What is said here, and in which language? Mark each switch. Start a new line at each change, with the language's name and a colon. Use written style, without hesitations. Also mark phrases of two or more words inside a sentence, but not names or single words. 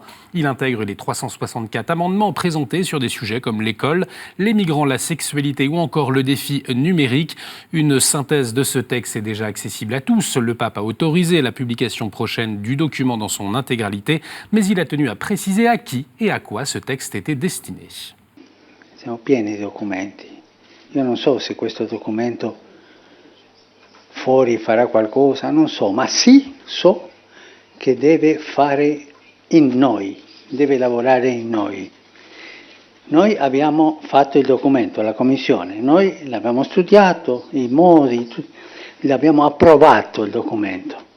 French: Il intègre les 364 amendements présentés sur des sujets comme l'école, les migrants, la sexualité ou encore le défi numérique. Une synthèse de ce texte est déjà accessible à tous. Le pape a autorisé la publication prochaine du document dans son intégralité, mais il a tenu à préciser à qui et à quoi ce texte était destiné.
Italian: Siamo pieni di documenti. Io non so se questo documento fuori farà qualcosa, non so, ma sì so che deve fare in noi, deve lavorare in noi. Noi abbiamo fatto il documento, la commissione, noi l'abbiamo studiato, i modi, l'abbiamo approvato il documento.